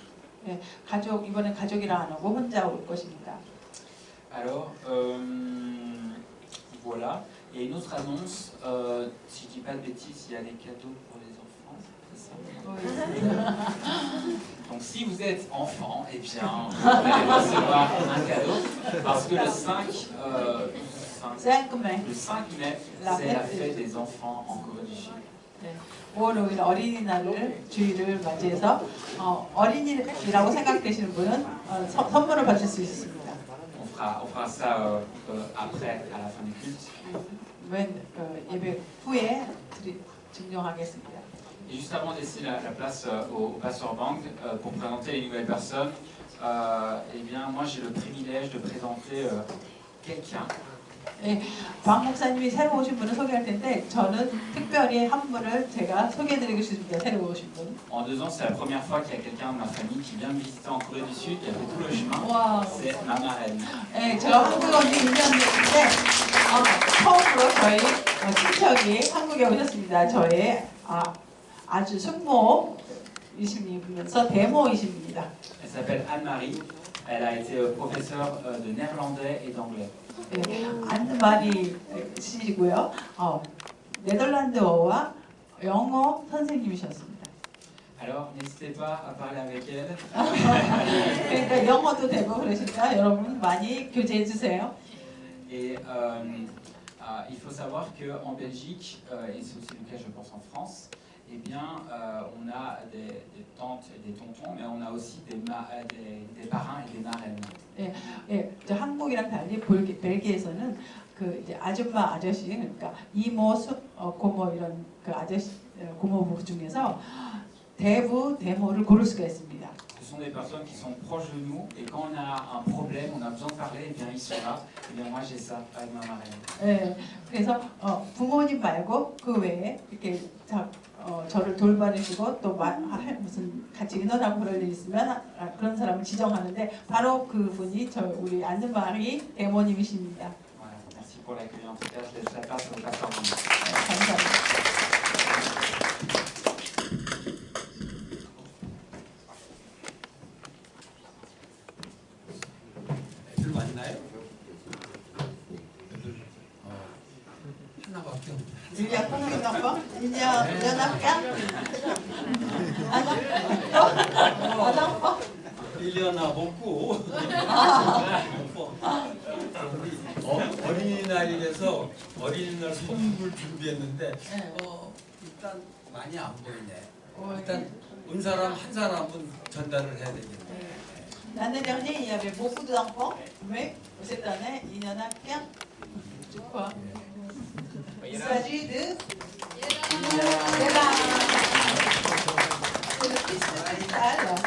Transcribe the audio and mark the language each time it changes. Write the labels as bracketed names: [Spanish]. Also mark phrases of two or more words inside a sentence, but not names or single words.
[Korean] 예, 이번에 가족이랑 안 오고 혼자 올 것입니다. [French] Alors, voilà. Et une autre annonce, si je ne dis pas de bêtises, il y a des cadeaux pour les enfants, c'est ça? Donc si vous êtes enfant, eh bien, vous allez recevoir un cadeau, parce que le 5 mai, c'est la fête des enfants en Corée du Sud. [Korean] 네, 5월 5일 어린이날을 주일을 맞이해서 어린이라고 생각되시는 분은 선물을 받을 수 있습니다. [French] On fera ça après, à la fin du culte. [Korean] 예배 후에 증정하겠습니다. [French] Et juste avant de laisser la place au pasteur Bang pour présenter les nouvelles personnes, eh bien, moi j'ai le privilège de présenter quelqu'un [Korean] 예, 박 목사님이 새로 오신 분을 소개할 텐데 저는 특별히 한 분을 제가 소개해드리고 싶습니다. 새로 오신 분. [French] En 2 ans, c'est la première fois qu'il y a quelqu'un de ma famille qui vient me visiter en Corée du Sud, qui a fait tout le chemin. [Korean] 와, [French] C'est ma marraine. [Korean] 예, 제가 한국에 온 지 2년 됐는데 처음으로 저희 친척이 한국에 오셨습니다. 저의 아주 숙모이시면서 대모이십니다. [French] Elle s'appelle Anne-Marie. Elle a été professeure de néerlandais et d'anglais. [Korean] 예, 안마리 씨이고요. 네덜란드어와 영어 선생님이셨습니다. [French] Alors, n'hésitez pas à parler avec elle. [Korean] 그러니까 영어도 되고 그러시니까 여러분 많이 교제해 주세요. [French] Et il faut savoir qu'en Belgique, et c'est aussi le cas je pense en France, eh bien, on a des tantes et des tontons, mais on a aussi des parrains et des marraines. [Korean] 예, 한국이랑 달리 벨기에에서는 그 이제 아줌마 아저씨 그러니까 이모 고모 이런 그 아저씨 고모부 중에서 대부 대모를 고를 수가 있습니다. [French] Ce sont des personnes qui sont proches de nous et quand on a un problème, on a besoin de parler, eh bien ils sont là. Eh bien moi j'ai ça avec ma marraine. [Korean] 예, 그래서 부모님 말고 그 외에 이렇게 저를 돌봐주시고 또 무슨 같이 의논하고 그럴 일 있으면 그런 사람을 지정하는데 바로 그분이 우리 안드마리 대모님이십니다. [French] Voilà, merci pour l'accueil. En tout cas, je laisse la place au pasteur. [Korean] 감사합니다. 애들 많나요? 하나밖에 없네. [French] Il y a combien d'enfants? Il y en a 4? Un enfant? Il y en a beaucoup. [Korean] 어린이날이라서 어린이날 선물 준비했는데 일단 많이 안 보이네. 일단 온 사람 한 사람은 전달을 해야 되겠네. [French] L'année dernière, il y avait beaucoup d'enfants, mais cette année, il n'y en a qu'un. Je crois. Il s'agit de Léla. C'est le fils de Cristal.